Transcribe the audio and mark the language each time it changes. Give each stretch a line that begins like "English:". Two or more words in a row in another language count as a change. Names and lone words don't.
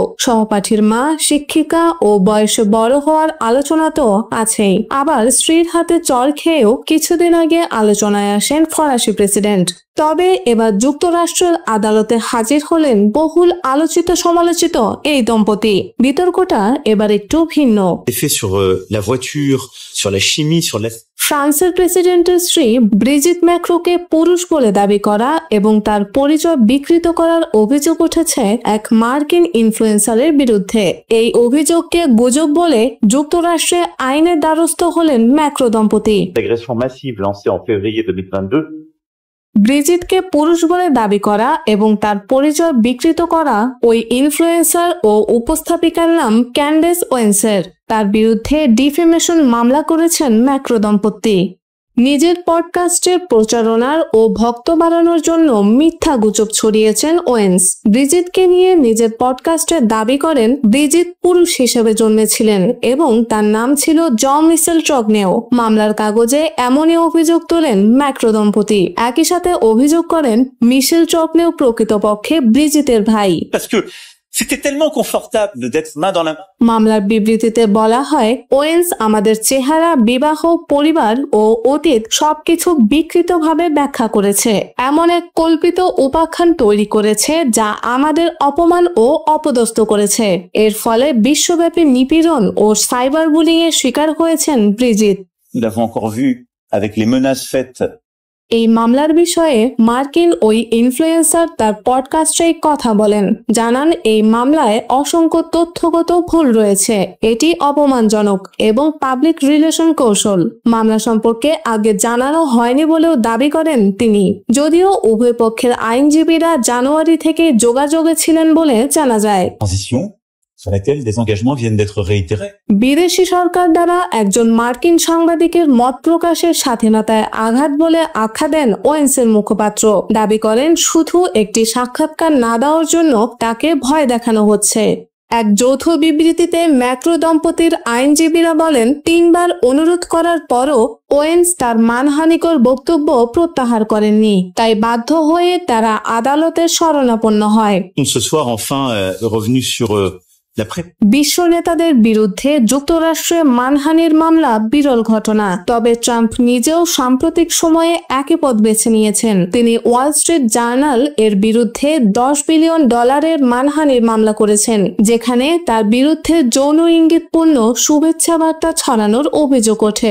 Bangla: সহপাঠীর মা, শিক্ষিকা ও বয়সে বড় হওয়ার আলোচনা তো আছেই, আবার স্ত্রীর হাতে চড় খেয়েও কিছুদিন আগে আলোচনায় আসেন ফরাসি প্রেসিডেন্ট। তবে এবার যুক্তরাষ্ট্রের আদালতে হাজির হলেন বহুল আলোচিত সমালোচিত এই দম্পতি। বিতর্কটা এবার একটু ভিন্ন।
French: Sur la voiture, sur la chimie, sur la...
Bangla: ফ্রান্সের প্রেসিডেন্টের স্ত্রী ব্রিজিট ম্যাক্রোকে পুরুষ বলে দাবি করা এবং তার পরিচয় বিকৃত করার অভিযোগ উঠেছে এক মার্কিন ইনফ্লুয়েন্সারের বিরুদ্ধে। এই অভিযোগকে গুজব বলে যুক্তরাষ্ট্রে আইনের দ্বারস্থ হলেন ম্যাক্রো দম্পতি।
French: L'agression massive lancée en février 2022.
Bangla: ব্রিজিটকে পুরুষ বলে দাবি করা এবং তার পরিচয় বিকৃত করা ওই ইনফ্লুয়েন্সার ও উপস্থাপিকার নাম ক্যান্ডেস ওয়েন্সের। তার বিরুদ্ধে ডিফেমেশন মামলা করেছেন ম্যাক্রো দম্পতি। নিজের পডকাস্টের প্রচারণার ও ভক্ত বাড়ানোর জন্য মিথ্যা গুজব ছড়িয়েছেন ওয়েন্স। ব্রিজিটকে নিয়ে নিজের পডকাস্টে দাবি করেন ব্রিজিট পুরুষ হিসেবে জন্মেছিলেন এবং তার নাম ছিল জন মিশেল ট্রগনেও। মামলার কাগজে এমনই অভিযোগ তোলেন ম্যাক্রো দম্পতি। একই সাথে অভিযোগ করেন মিশেল ট্রগনেও প্রকৃতপক্ষে ব্রিজিটের ভাই।
French: C'était tellement confortable d'être main dans la main.
Bangla: মামলার বিবৃতিতে বলা হয়, ওয়েন্স আমাদের চেহারা, বিবাহ, পরিবার ও অতীত সবকিছু বিকৃতভাবে ব্যাখ্যা করেছে। এমন এক কল্পিত উপাখ্যান তৈরি করেছে যা আমাদের অপমান ও অপদস্থ করেছে। এর ফলে বিশ্বব্যাপী নিপীড়ন ও
English: cyber bullying
Bangla: এর শিকার হয়েছেন ব্রিজিট।
French: Nous l'avons encore vu avec les menaces faites.
Bangla: এই মামলার বিষয়ে মার্কিন ওই ইনফ্লুয়েন্সার তার পডকাস্টে কথা বলেন, জানান এই মামলায় অসংখ্য তথ্যগত ভুল রয়েছে, এটি অপমানজনক এবং
English: public relation
Bangla: কৌশল। মামলা সম্পর্কে আগে জানানো হয়নি বলেও দাবি করেন তিনি, যদিও উভয় পক্ষের আইনজীবীরা জানুয়ারি থেকে যোগাযোগে ছিলেন বলে জানা যায়।
French: Sur laquelle des engagements viennent d'être réitérés.
Bangla: বিদেশি সরকার দ্বারা একজন মার্কিন সাংবাদিকের মত প্রকাশের স্বাধীনতায় আঘাত বলে আখ্যা দেন ওয়েন্সের মুখপাত্র। দাবি করেন শুধু একটি সাক্ষাৎকার না দেওয়ার জন্য তাকে ভয় দেখানো হচ্ছে। এক যৌথ বিবৃতিতে ম্যাক্রো দম্পতির আইনজীবীরা বলেন, 3 বার অনুরোধ করার পরও ওয়েন্স তার মানহানিকর বক্তব্য প্রত্যাহার করেননি, তাই বাধ্য হয়ে তারা আদালতের শরণাপন্ন হয়।
French: Ce soir enfin revenu sur
Bangla: বিশ্ব নেতাদের বিরুদ্ধে যুক্তরাষ্ট্রে মানহানির মামলা বিরল ঘটনা। তবে ট্রাম্প নিজেও সাম্প্রতিক সময়ে একই পথ বেছে নিয়েছেন। তিনি ওয়াল স্ট্রিট জার্নাল এর বিরুদ্ধে $10 বিলিয়ন মানহানির মামলা করেছেন, যেখানে তার বিরুদ্ধে যৌন ইঙ্গিতপূর্ণ শুভেচ্ছা বার্তা ছড়ানোর অভিযোগ ওঠে।